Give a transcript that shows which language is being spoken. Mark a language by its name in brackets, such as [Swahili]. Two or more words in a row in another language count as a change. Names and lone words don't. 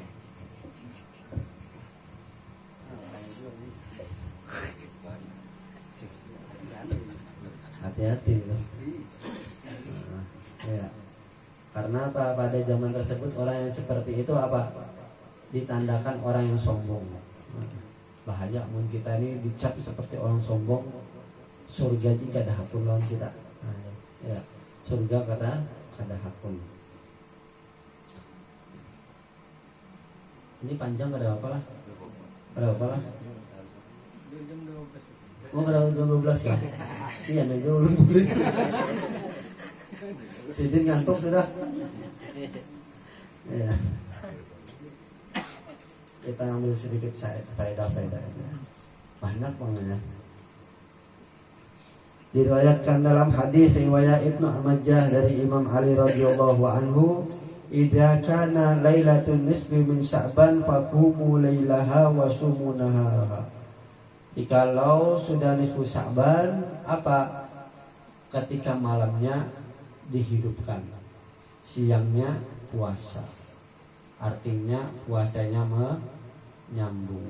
[Indonesian] Hati-hati loh. Ya. Karena apa? Pada zaman tersebut orang yang seperti itu apa? Ditandakan orang yang sombong. Bahaya mun kita ini dicap seperti orang sombong, surga jika ada hakun lawan kita. [Banjar] Nah, ya. Surga kada hakun. Ini panjang kada apa lah? Kada apa lah? Oh, kada jam 12 kan? Iya, nih jam 12. Sidin ngantuk sudah. [Indonesian] Ya. Kita ambil sedikit faedah-faedahnya. Banyak banget. Diriwayatkan dalam hadis riwayat Ibnu Majah dari Imam Ali [Arabic] رضي الله عنه, "إذا كان ليلة النصف من شعبان فقوموا ليلها وصوموا نهارها." [Indonesian] Jikalau sudah nisfu Sya'ban, apa? Ketika malamnya dihidupkan, siangnya puasa. Artinya puasanya menyambung.